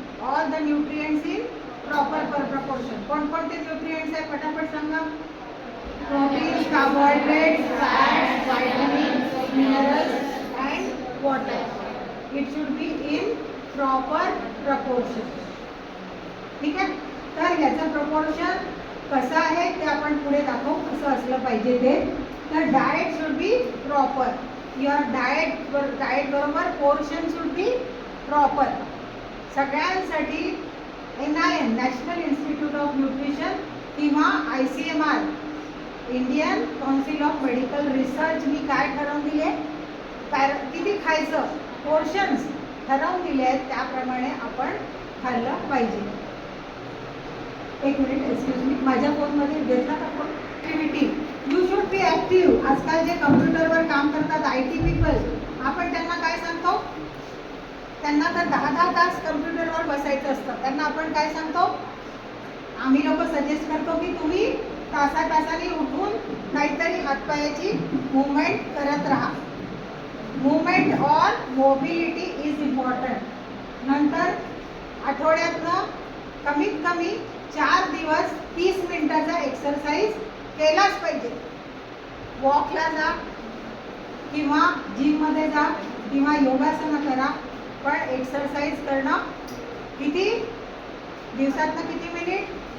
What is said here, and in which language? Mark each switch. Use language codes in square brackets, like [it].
[en] All the nutrients in proper proportion. [mr] कोणकोणते nutrients आहे फटाफट सांगा. Protein, carbohydrates, fats, vitamins, minerals and water. [en] It should be in proper proportion. [mr] ठीक आहे. तर याचं प्रपोर्शन कसं आहे ते आपण पुढे दाखवू, कसं असलं पाहिजे ते. [en] तर diet should be proper. Your diet बरोबर portion should be proper. [mr] सगळ्यांसाठी NIN national institute of nutrition किंवा ICMR Indian council of medical research मी काय ठरवून दिले, किती खायचं पोर्शन्स ठरवून दिले आहेत, त्याप्रमाणे आपण खाल्लं पाहिजे. एक मिनिट, एक्सक्यूज मी, माझ्या फोनमध्ये घेतला का phone? Activity, [en] You should be active. [mr] आजकाल जे कम्प्युटरवर काम करतात IT पीपल, आपण त्यांना काय सांगतो? त्यांना तर 10-10 तास कम्प्युटरवर बसायचं असतं. त्यांना आपण काय सांगतो? आम्ही लोक सजेस्ट करतो की तुम्ही तासातासाने उठून काहीतरी हातपायाची मूवमेंट करत राहा. [en] Movement or mobility is important. [mr] नंतर आठवड्यातनं कमीत कमी 4 दिवस 30 मिनिटाचा एक्सरसाइज केलाच पाहिजे. वॉकला जा किंवा जिममध्ये जा किंवा योगासनं करा, पण एक्सरसाइज करणं किती दिवसातनं किती मिनिट?